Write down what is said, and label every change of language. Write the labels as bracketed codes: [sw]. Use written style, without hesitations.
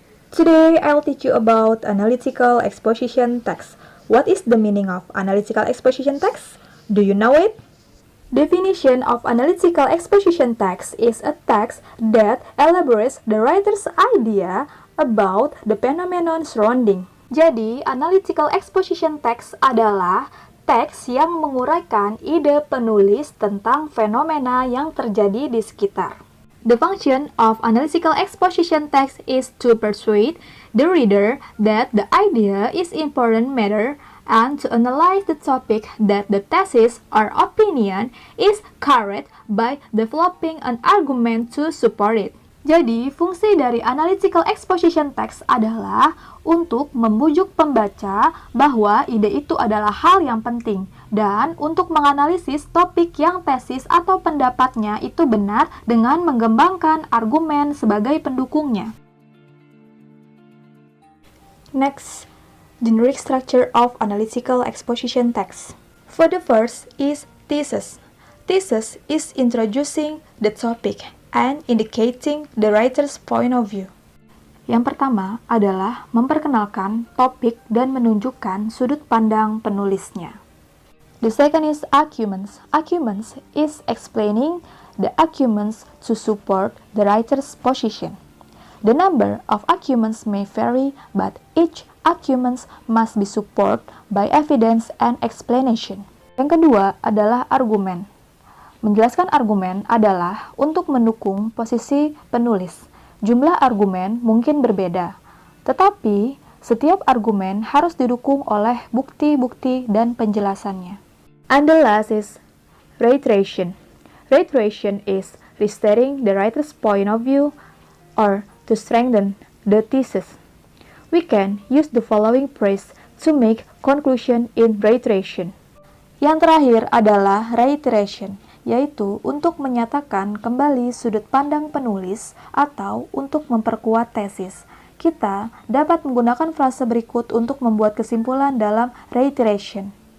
[en] Today, I'll teach you about analytical exposition text. What is the meaning of analytical exposition text? Do you know it? Definition of analytical exposition text is a text that elaborates the writer's idea about the phenomenon surrounding. [id] Jadi, analytical exposition text adalah teks yang menguraikan ide penulis tentang fenomena yang terjadi di sekitar. [en] The function of analytical exposition text is to persuade the reader that the idea is important matter and to analyze the topic that the thesis or opinion is carried by developing an argument to support it. [id] Jadi, fungsi dari analytical exposition text adalah untuk membujuk pembaca bahwa ide itu adalah hal yang penting dan untuk menganalisis topik yang tesis atau pendapatnya itu benar dengan mengembangkan argumen sebagai pendukungnya. [en] Next, generic structure of analytical exposition text. For the first is thesis. Thesis is introducing the topic and indicating the writer's point of view. [id] Yang pertama adalah memperkenalkan topik dan menunjukkan sudut pandang penulisnya. [en] The second is arguments. Arguments is explaining the arguments to support the writer's position. The number of arguments may vary, but each arguments must be supported by evidence and explanation. [id] Yang kedua adalah argumen. Menjelaskan argumen adalah untuk mendukung posisi penulis. Jumlah argumen mungkin berbeda, tetapi setiap argumen harus didukung oleh bukti-bukti dan penjelasannya. [en] And the last is reiteration. Reiteration is restating the writer's point of view or to strengthen the thesis. We can use the following phrase to make conclusion in reiteration. [id] Yang terakhir adalah reiteration, yaitu untuk menyatakan kembali sudut pandang penulis atau untuk memperkuat tesis. Kita dapat menggunakan frase berikut untuk membuat kesimpulan dalam reiteration.